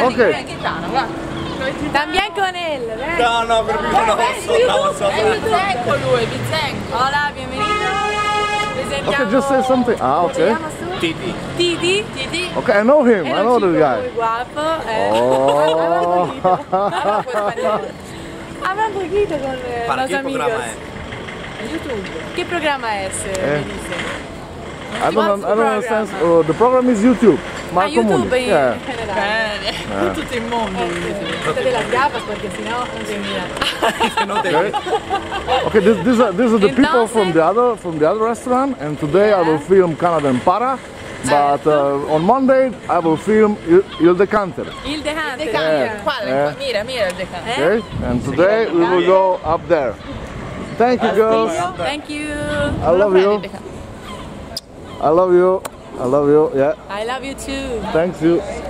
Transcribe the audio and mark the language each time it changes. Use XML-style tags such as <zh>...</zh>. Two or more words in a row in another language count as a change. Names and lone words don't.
<it>Gitano, guarda.</it> <es>También con él, ¿ves?</es> <it>No, per me no, Bizzenco lui, Bizzenco.</it> <es>Hola, bienvenido.</es> <en>Okay, just say something. Ah, okay. Titi. Titi. Okay, I know him. I know this guy.</en> <es>Muy guapo.</es> <en>Oh.</en> <es>Habla un poquito con ¿Para los qué amigos. programa es? YouTube. ¿Qué programa es? Me dice.</es> <en>I don't understand. The program is YouTube. Marco YouTube Muni.</en> <it>in</it> <en>Yeah.</en> <it>generale. Tutto il mondo.</it> <es>Quítate las gafas porque si no, no te mira.</es> <en>Okay, these are the people from the other restaurant, and today I will film Canada and Para. But on Monday I will film Il Decanter. Il Decanter.</en> <it>Guarda, mira il decano.</it> <en>Okay, and today we will go up there. Thank you, girls. Thank you. I love you. I love you. I love you. Yeah. I love you too. Thanks you.</en>